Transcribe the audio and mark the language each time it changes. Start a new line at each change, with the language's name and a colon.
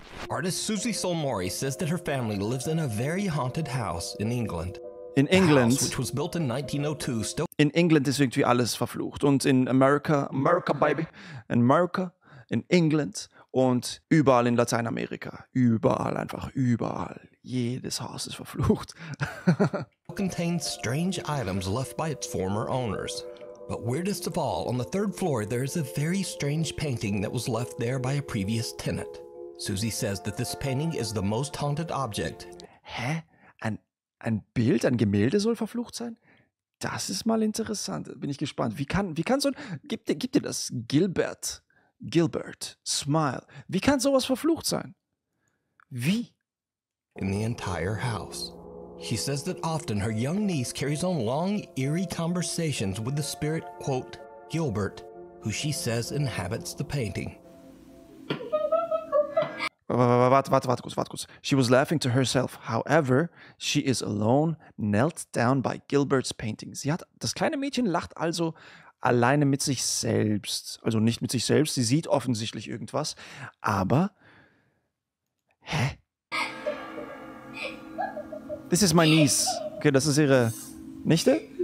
English: Artist Susie Solmori says that her family lives in a very haunted house in England. In England, which was built in 1902, still
German: in England ist irgendwie alles verflucht. Und in America, baby, in England und überall in Lateinamerika. Überall, einfach überall. Jedes Haus ist verflucht.
English: contains strange items left by its former owners. But weirdest of all, on the 3rd floor there is a very strange painting that was left there by a previous tenant. Susie says that this painting is the most haunted object.
German: Hä? Ein Bild, ein Gemälde soll verflucht sein? Das ist mal interessant. Bin ich gespannt. Wie kann so ein... Gib dir das. Gilbert, Smile. Wie kann sowas verflucht sein? Wie?
English: In the entire house. She says that often her young niece carries on long, eerie conversations with the spirit, quote, Gilbert, who she says inhabits the painting.
German: Warte kurz.
English: She was laughing to herself. However, she is alone, knelt down by Gilbert's painting.
German: Das kleine Mädchen lacht also alleine mit sich selbst. Also nicht mit sich selbst, sie sieht offensichtlich irgendwas. Aber, hä?
English: This is my niece.
German: Okay, das ist ihre Nichte?